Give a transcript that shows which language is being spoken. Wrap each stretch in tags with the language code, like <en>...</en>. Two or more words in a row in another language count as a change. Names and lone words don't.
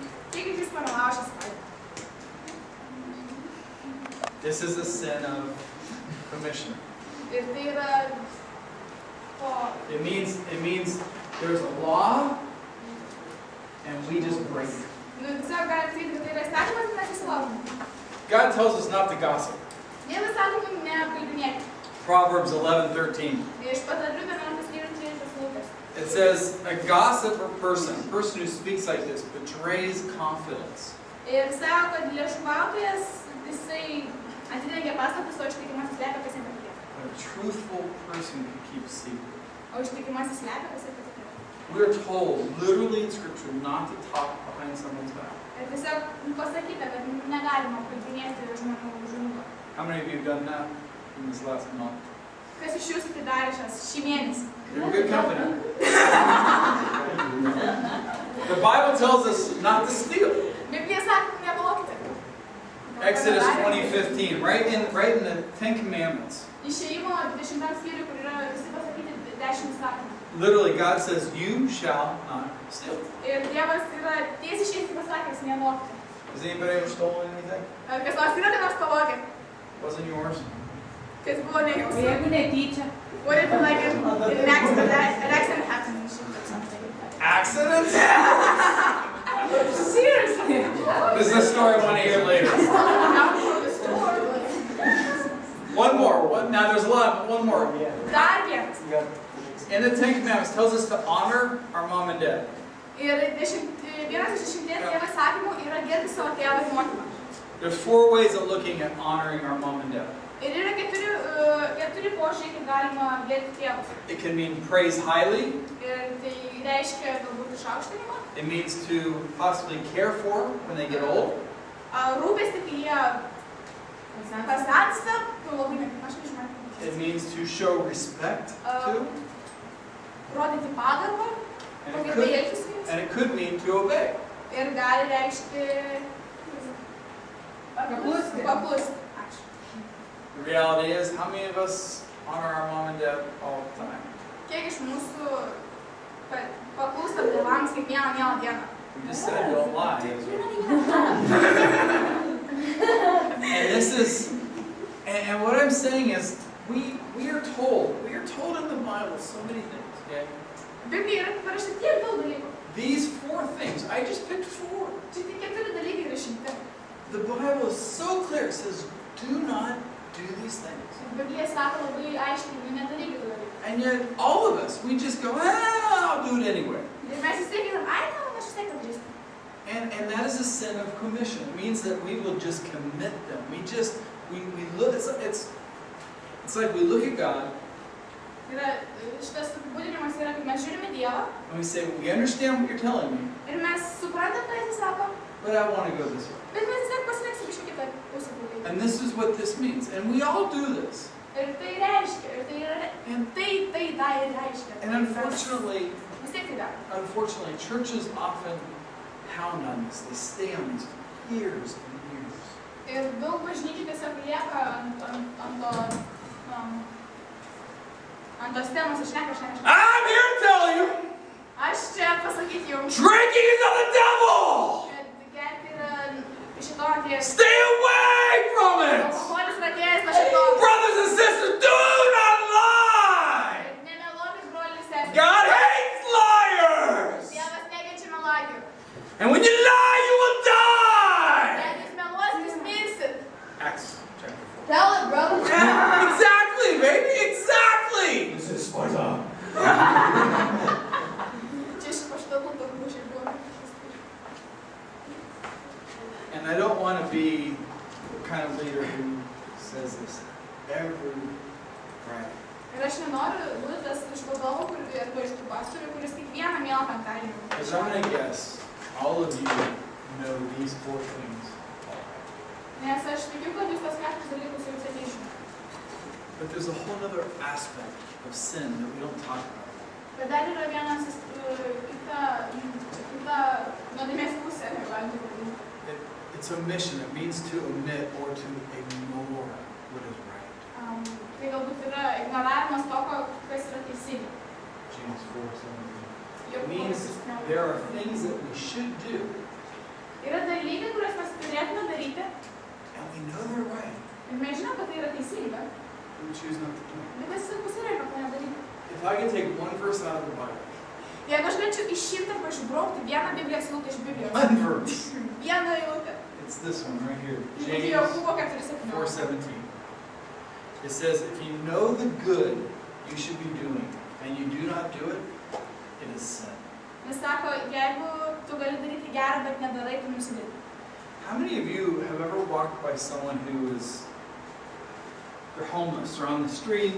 <lt>Kiek iš jūs pamelavo šią savaitę?</lt> <en>This is a sin of commission.</en> <lt>Ir tai yra to.</lt> <en>It means there's a law, and we just break it.</en> <lt>Nu, tiesiog galite sakyti, kad tai yra įstatymas, ir mes įsilaužom.</lt> <en>God tells us not to gossip.</en> <lt>Dievas sako mums neapkalbinėti.</lt> <en>Proverbs 11:13.</en> <lt>Iš Patarlių 11 skyrius 13 eilutės.</lt> <en>It says, a gossip or person who speaks like this betrays confidence.</en> <lt>Ir sako, kad liežuvautojas, jisai atidengia paslaptis, o ištikimasis slepia, kas jam patikėta.</lt> <en>But a truthful person can keep a secret.</en> <lt>O ištikimasis slepia, kas jam patikėta.</lt> <en>We are told, literally in Scripture, not to talk behind someone's back.</en> <lt>Ir tiesiog pasakyta, kad negalima kalbinėti žmonių už nugarą.</lt> <en>How many of you have done that in this last month?</en> <lt>Kas iš jūsų tai darė šį mėnesį?</lt> <en>You're in good company. The Bible tells us not to steal.</en> <lt>Biblija sako, nemeluokite.</lt> <en>Exodus 20:15, right in the Ten Commandments.</en> <lt>Išėjimo 20 skyriui, kur yra visi pasakyti 10 įsakymų.</lt> <en>Literally, God says, you shall not steal.</en> <lt>Ir Dievas yra tiesiai šiais pasakęs, nemeluokite.</lt> <en>Has anybody ever stolen anything?</en> <lt>Kas nors yra, kad nors pavogė?</lt> <en>Wasn't yours?</en> <lt>Kas buvo ne jūsų? Jeigu netyčia.</lt> <en>What if like an accident happened and shit or something? Accidents? Seriously? This is a story I want to hear later. Not from the store. One more. Now there's a lot, but one more.</en> <lt>Dar vienas.</lt> <en>In the Ten Commandments, it tells us to honor our mom and dad.</en> <lt>Ir vienas iš 10 Dievo įsakymų yra gerbti savo tėvą ir motiną.</lt> <en>There's 4 ways of looking at honoring our mom and dad.</en> <lt>Ir yra keturi požiūriai, kaip galima gerbti tėvus.</lt> <en>It can mean praise highly.</en> <lt>Ir tai reiškia galbūt išaukštinimą.</lt> <en>It means to possibly care for when they get old.</en> <lt>Rūpestį, kai jie pasensta, labai aš nežinau.</lt> <en>It means to show respect to.</en> <lt>Rodyti pagarbą, pagarbiai elgtis su jais.</lt> <en>And it could mean to obey.</en> <lt>Ir gali reikšti paklusti. Ačiū.</lt> <en>The reality is, how many of us honor our mom and dad all the time?</en> <lt>Kiek iš mūsų paklūstam tėvams kiekvieną mielą dieną?</lt> <en>We just said don't lie. And this is, and what I'm saying is, we are told in the Bible so many things, okay?</en> <lt>Biblija yra parašyta tiek daug dalykų.</lt> <en>These 4 things, I just picked 4.</en> <lt>Čia tik 4 dalykai įrašyti.</lt> <en>The Bible is so clear, it says, do not do these things.</en> <lt>Biblija sako labai aiškiai, nedarykit dalykų.</lt> <en>And yet, all of us, we just go, I'll do it anyway.</en> <lt>Ir mes vis tiek einam, ai, gal aš vis tiek padarysiu.</lt> <en>And that is a sin of commission. It means that we will just commit them. We look, it's like we look at God.</en> <lt>Šitas apibūdinimas yra, kad mes žiūrime Dievą.</lt> <en>And we say, we understand what you're telling me,</en> <lt>Ir mes suprantam, ką jis sako,</lt> <en>but I want to go this way.</en> <lt>bet mes vis tiek pasirinksim iš kitą pusę.</lt> <en>And this is what this means. And we all do this.</en> <lt>Ir tai reiškia, ir tai yra, tai reiškia.</lt> <en>And unfortunately,</en> <lt>Vis tiek tai daro.</lt> <en>churches often pound on this. They stay on this for years and years.</en> <lt>Ir daug bažnyčių tiesiog lieka ant tos temos šneka.</lt> <en>I'm here to tell you,</en> <lt>Aš čia pasakyti jums,</lt> <en>drinking is of the devil.</en> <lt>kad gerti yra iš šito atėjęs.</lt> <en>Stay away from it.</en> <lt>Alkoholis yra atėjęs nuo šito.</lt> <en>Brothers and sisters, do not lie.</en> <lt>Nemeluokit, broliai ir seserys.</lt> <en>God hates liars.</en> <lt>Dievas nekenčia melagių.</lt> <en>And when you lie, you will die.</en> <lt>Jeigu jūs meluosit, jūs mirsit.</lt> <en>Acts chapter 4. Tell it, brother. Exactly, baby, exactly. This is Sparta.</en> <lt>Čia iš paštalų daug mūšiai buvo.</lt> <en>want to be the kind of leader who says this every Friday.</en> <lt>Ir aš nenoriu būti tas iš vadovų arba iš tų pastorių, kuris kiekvieną mielą penktadienį.</lt> <en>Because I'm going to guess all of you know these 4 things.</en> <lt>Nes aš tikiu, kad jūs tas 4 dalykus jau seniai žinote.</lt> <en>But there's a whole other aspect of sin that we don't talk about.</en> <lt>Bet dar yra vienas kita nuodėmės pusė, galim taip vadinti.</lt> <en>It's omission. It means to omit or to ignore what is right.</en> <lt>Tai galbūt yra ignoravimas to, kas yra teisinga.</lt> <en>James 4:17. It means there are things that we should do.</en> <lt>Yra dalykai, kuriuos mes turėtume daryti.</lt> <en>And we know they're right.</en> <lt>Ir mes žinom, kad tai yra teisinga.</lt> <en>We choose not to do it.</en> <lt>Bet mes pasirenka to nedaryti.</lt> <en>If I could take one verse out of the Bible.</en> <lt>Jeigu aš galėčiau išimti arba išbraukti vieną Biblijos eilutę iš Biblijos.</lt> <en>One verse.</en> <lt>Vieną eilutę.</lt> <en>It's this one right here. James James 4:17. 4:17. It says, if you know the good you should be doing, and you do not do it, it is sin.</en> <lt>Jis sako, jeigu tu gali daryti gerą, bet nedarai, tu nusidėti.</lt> <en>How many of you have ever walked by someone who is, they're homeless, or on the street,</en>